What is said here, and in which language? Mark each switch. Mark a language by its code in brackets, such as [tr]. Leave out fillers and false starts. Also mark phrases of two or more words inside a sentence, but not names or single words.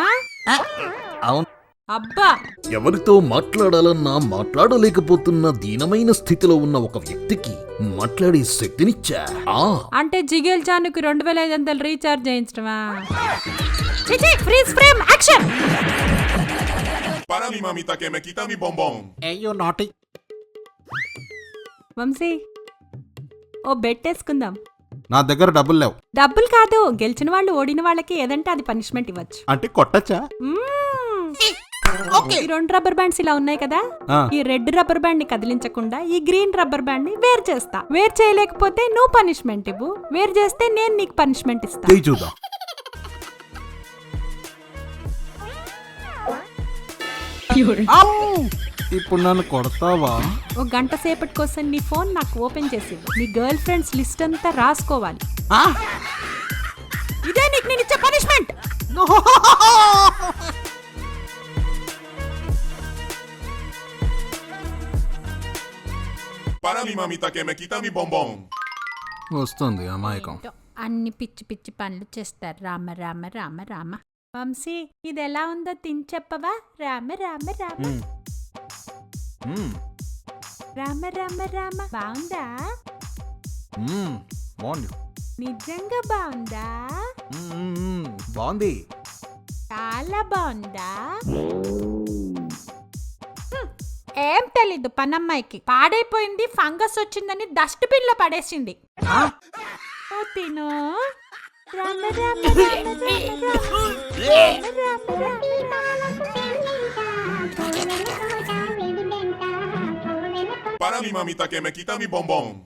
[te] అవును. అబ్బా, ఎవరితో మాట్లాడాలన్నా మాట్లాడలేకపోతున్న దీనమైన స్థితిలో ఉన్న ఒక వ్యక్తికి మాట్లాడే శక్తినిచ్చా. అంటే జిగేల్ జానుకి 2,500 రీఛార్జ్ చేయించడమా? [en] Freeze frame action. [es] Para mi mamita que me quita mi bombón. [te] అయ్యో నాటి. వంశీ, ఓ బెట్ వేసుకుందాం. నా దగ్గర డబ్బులు లేవు. డబ్బులు కాదు, గెలిచిన వాళ్ళు ఓడిన వాళ్ళకి ఏదంటే అది పనిష్మెంట్ ఇవ్వచ్చు. అంటే కొట్టచ్చా? ఈ 2 [en] rubber bands [te] ఇలా ఉన్నాయి కదా, ఈ [en] red rubber band [te] ని కదిలించకుండా ఈ [en] green rubber band [te] ని వేర్ చేస్తా. వేర్ చేయలేకపోతే నువ్వు పనిష్మెంట్ ఇవ్వు, వేర్ చేస్తే నేను నీకు పనిష్మెంట్ ఇస్తా. చూద్దాం. ఇప్పుడు నన్ను కొడతావా? ఒక గంట సేపటి కోసం నీ ఫోన్ నాకు ఓపెన్ చేసి ఇవ్వు. నీ [en] girlfriends list [te] అంతా రాసుకోవాలి. ఇదే నీకు నేను ఇచ్చే పనిష్మెంట్. [es] Para mi mamita que me quita mi bombón. [te] వస్తుంది అమాయకం. అన్ని పిచ్చి పిచ్చి పనులు చేస్తారు. రామ రామ రామ రామ. వంశీ, ఇది ఎలా ఉందో తిని చెప్పవా? రామ రామ రామ రామ రామ రామ. బాగుందా? బాగుంది. నిజంగా బాగుందా? బాగుంది. చాలా బాగుందా? ఏం తెలీదు పనమ్మాయికి. పాడైపోయింది, ఫంగస్ వచ్చిందని డస్ట్బిన్ లో పడేసింది. ఓ తిను. రామ రామ రామ రామ రామ. [es] Para mi mamita que me quita mi bombón.